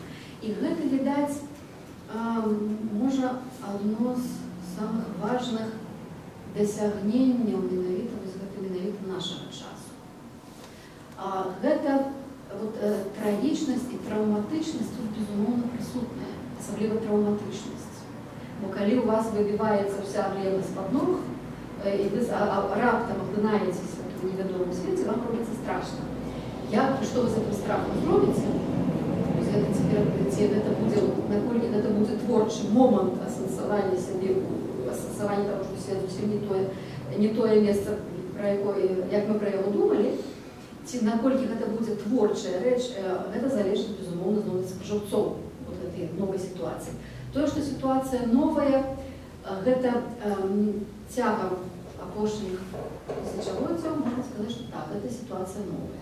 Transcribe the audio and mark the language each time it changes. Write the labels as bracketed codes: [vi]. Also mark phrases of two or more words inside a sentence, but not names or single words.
[be] І гэта, відаць, можа адно з самых важных дасягненняў менавіта нашага часу. Гэта трагічнасць і траўматычнасць тут, безумоўна, прысутная, асабліва траўматычнасць. Бо калі у вас выбіваецца вся глеба з-пад ног, и вы раптом [ru] окунаетесь в этом неведомом свете, [be] вам робится страшно. [ru] Что вы с этим страхом зробите? [be] Наколькі это будет творчий момент асэнсавання сябе, асэнсавання того, что свет зусім не тое месца, як мы про яго думали, ці наколькі гэта будзе творчая рэч, гэта залежыць, безумоўна, зноў ад спажыўцоў гэтай новай сітуацыі. Тое, што сітуацыя новая, гэта цягам апошніх тысячагоддзяў, можна сказаць, што так, гэта сітуацыя новая.